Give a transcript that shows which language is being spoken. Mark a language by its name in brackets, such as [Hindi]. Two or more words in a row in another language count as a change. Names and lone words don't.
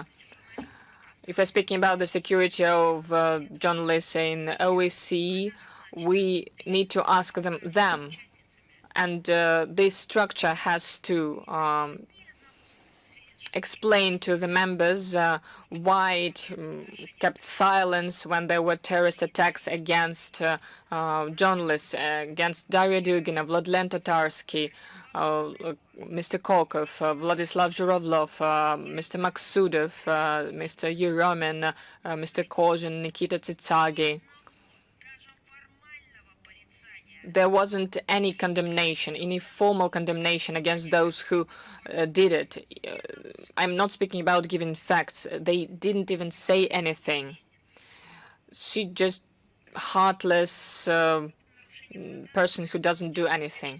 [English] If we're speaking about the security of journalists in OSCE, we need to ask them. And this structure has to explain to the members why it kept silence when there were terrorist attacks against journalists, against Daria Dugina, Vladlen Tatarsky, Mr. Kolkov, Vladislav Zhuravlov, Mr. Maksudov, Mr. Yeromin, Mr. Kozhin, Nikita Tsitsagi. There wasn't any condemnation, any formal condemnation against those who did it. I'm not speaking about giving facts. They didn't even say anything. She just heartless person who doesn't do anything.